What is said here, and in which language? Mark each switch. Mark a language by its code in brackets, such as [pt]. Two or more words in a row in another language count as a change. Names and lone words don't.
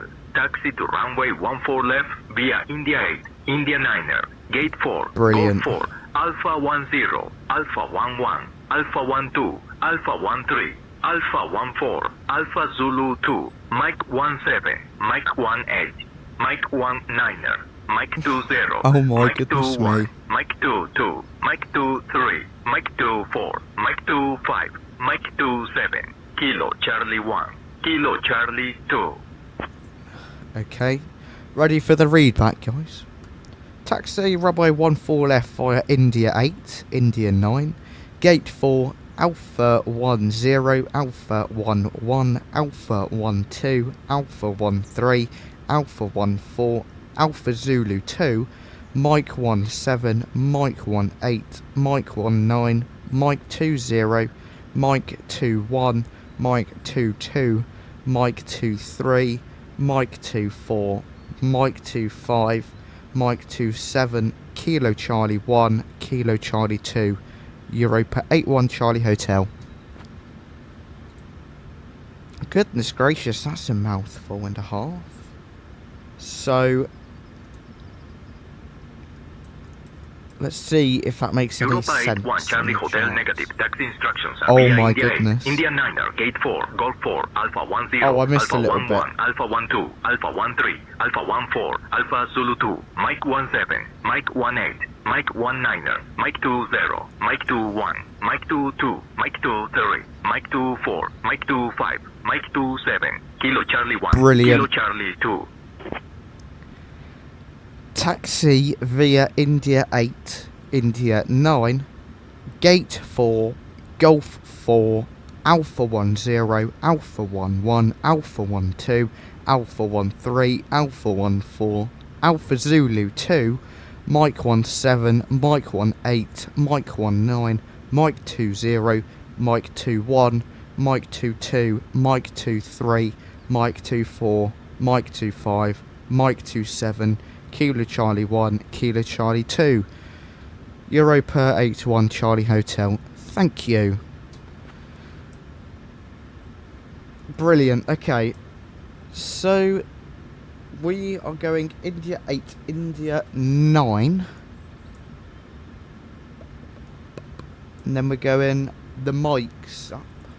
[en] Taxi to runway 14 left via India 8, India 9er, gate 4, Brilliant. Golf 4, Alpha 10, Alpha 11, Alpha 12, Alpha 13, Alpha 14, Alpha Zulu 2, Mike 17, Mike 18, Mike 19er, Mike 20, Oh my Mike goodness 21, me. Mike 22, Mike 23, Mike 24, Mike 25, Mike 27, Kilo Charlie 1, Kilo Charlie 2. Okay, ready for the readback, guys. Taxi runway 14 left via India 8, India 9, gate 4, Alpha 10, Alpha 11, Alpha 12, Alpha 13, Alpha 14, Alpha Zulu 2, Mike 17, Mike 18, Mike 19, Mike 20, Mike 21, Mike 22, Mike 23, Mike 24, Mike 25, Mike 27, Kilo Charlie 1, Kilo Charlie 2, Europa 8-1 Charlie Hotel. Goodness gracious, that's a mouthful and a half. So, let's see if that makes any Europa sense. 8-1 Charlie Hotel negative. Taxi instructions are Oh via my India goodness. 8, India 9er, gate 4, Golf 4, Alpha 10, Oh, I missed Alpha a little 11, bit. Alpha 12, Alpha 13, Alpha 14, Alpha Zulu 2, Mike 17, Mike 18, Mike 19er, Mike 20, Mike 21, Mike 22, Mike 23, Mike 24, Mike 25, Mike 27, Kilo Charlie 1, Brilliant. Kilo Charlie 2. Taxi via India 8, India 9, Gate 4, Golf 4, Alpha 10, Alpha 11, Alpha 12, Alpha 13, Alpha 14, Alpha Zulu 2, Mike 17, Mike 18, Mike 19, Mike 20, Mike 21, Mike 22, Mike 23, Mike 24, Mike 25, Mike 27, Kilo Charlie 1, Kilo Charlie 2, Europa 81 Charlie Hotel. Thank you. Brilliant. Okay, so we are going India 8, India 9, and then we're going the mics up.